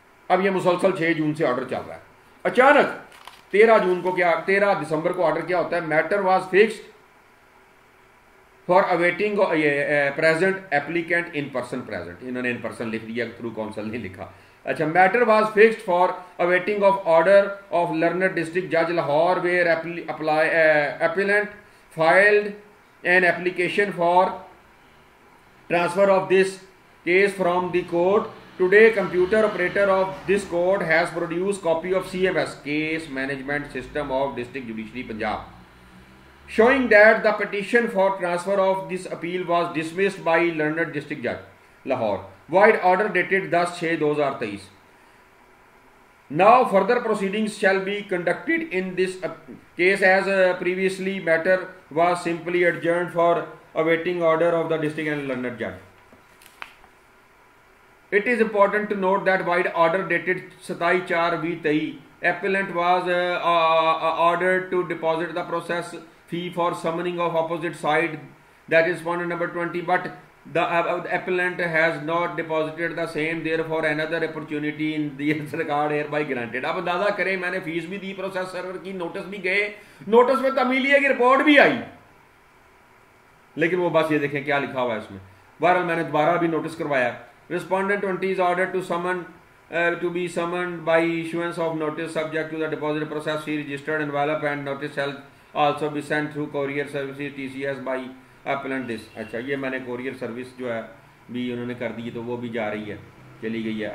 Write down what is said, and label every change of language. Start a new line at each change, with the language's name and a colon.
Hindi: अब ये मुसलसल 6 जून से ऑर्डर चल रहा है। अचानक 13 दिसंबर को ऑर्डर क्या होता है,
English: matter was fixed for awaiting present applicant in person present,
Hindi: इन्होंने इन पर्सन लिख दिया, थ्रू काउंसिल नहीं लिखा।
English: अच्छा, matter was fixed for awaiting of order of learner district जज Lahore where appellant filed an application for transfer of this case from the court. Today, computer operator of this court has produced copy of CMS Case Management System of District Judiciary Punjab, showing that the petition for transfer of this appeal was dismissed by learned district judge Lahore. Void order dated 10/6/2023. Now further proceedings shall be conducted in this case as previously matter was simply adjourned for awaiting order of the district and learned judge. It is important to note that void order dated 27/4/2023, appellant was ordered to deposit the process fee for summoning of opposite side, that is respondent number 20, but the appellant has not deposited the same, therefore another opportunity in this regard hereby granted।
Hindi: अब अंदाजा करें, मैंने fees भी दी, process server की, notice भी गए, notice में तमीली है कि रिपोर्ट भी आई, लेकिन वो बस ये देखें क्या लिखा हुआ है इसमें। बहरहाल मैंने दोबारा भी नोटिस करवाया।
English: Respondent 20 is order to summon to be summoned by issuance of notice subject to the deposit process fee registered envelope and notice shall also be sent through courier services TCS by appellant this।
Hindi: अच्छा, ये मैंने courier service जो है भी उन्होंने कर दी, तो वो भी जा रही है, चली गई है।